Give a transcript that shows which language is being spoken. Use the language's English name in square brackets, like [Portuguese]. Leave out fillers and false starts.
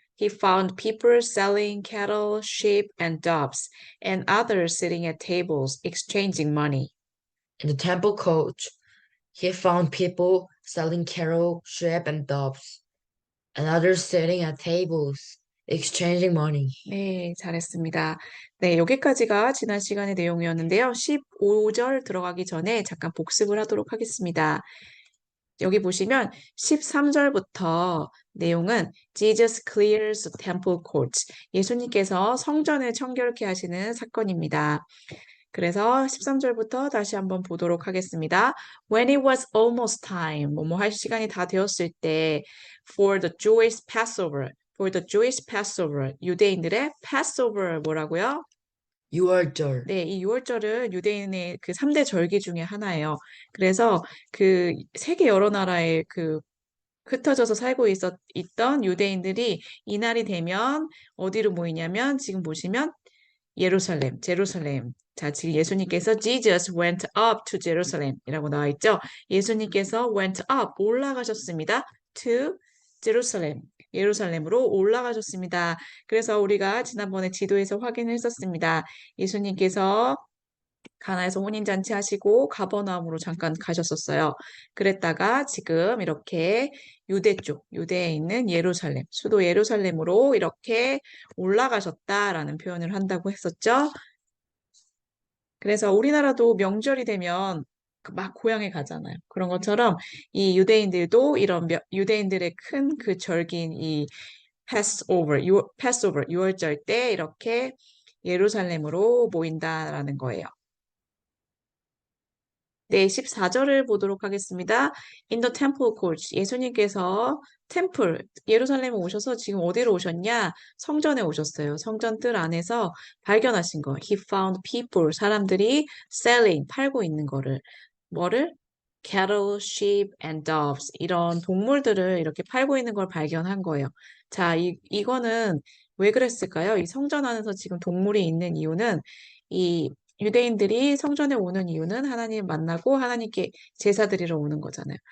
[English] He found people selling cattle, sheep, and doves, and others sitting at tables exchanging money. In the temple court, he found people selling cattle, sheep, and doves, and others sitting at tables, exchanging money. [Korean] 네, 잘했습니다. 네, 여기까지가 지난 시간의 내용이었는데요. 15절 들어가기 전에 잠깐 복습을 하도록 하겠습니다. 여기 보시면 13절부터 내용은 [English] Jesus clears temple courts. [Korean] 예수님께서 성전을 청결케 하시는 사건입니다. 그래서 13절부터 다시 한번 보도록 하겠습니다. [English] When it was almost time, [Korean] 뭐뭐 할 시간이 다 되었을 때, [English] for the Jewish Passover, for the Jewish Passover, [Korean] 유대인들의 [English] Passover [Korean] 뭐라고요? 6월절. 네, 이 6월절은 유대인의 그 3대 절기 중에 하나예요. 그래서 그 세계 여러 나라에 그 흩어져서 살고 있던 유대인들이 이날이 되면 어디로 모이냐면 지금 보시면 예루살렘, 제루살렘. 자, 지금 예수님께서 [English] Jesus went up to Jerusalem [Korean] 이라고 나와 있죠. 예수님께서 went up, 올라가셨습니다. to Jerusalem, 예루살렘으로 올라가셨습니다. 그래서 우리가 지난번에 지도에서 확인했었습니다. 예수님께서 가나에서 혼인잔치 하시고 가버나움으로 잠깐 가셨었어요. 그랬다가 지금 이렇게 유대 쪽, 유대에 있는 예루살렘, 수도 예루살렘으로 이렇게 올라가셨다라는 표현을 한다고 했었죠. 그래서 우리나라도 명절이 되면 그막 고향에 가잖아요. 그런 것처럼 이 유대인들도 이런 유대인들의 큰 그 절기인 이 패스오버, 6월절 때 이렇게 예루살렘으로 모인다라는 거예요. 네, 14절을 보도록 하겠습니다. [English] In the temple courts, [Korean] 예수님께서 템플, 예루살렘에 오셔서 지금 어디로 오셨냐? 성전에 오셨어요. 성전 뜰 안에서 발견하신 거. [English] He found people, [Korean] 사람들이 selling, 팔고 있는 거를. [English] 뭐를? Cattle, sheep, and doves. [Korean] 이런 동물들을 이렇게 팔고 있는 걸 발견한 거예요. 자, 이거는 왜 그랬을까요? 이 성전 안에서 지금 동물이 있는 이유는 이 유대인들이 성전에 오는 이유는 하나님 만나고 하나님께 제사 드리러 오는 거잖아요.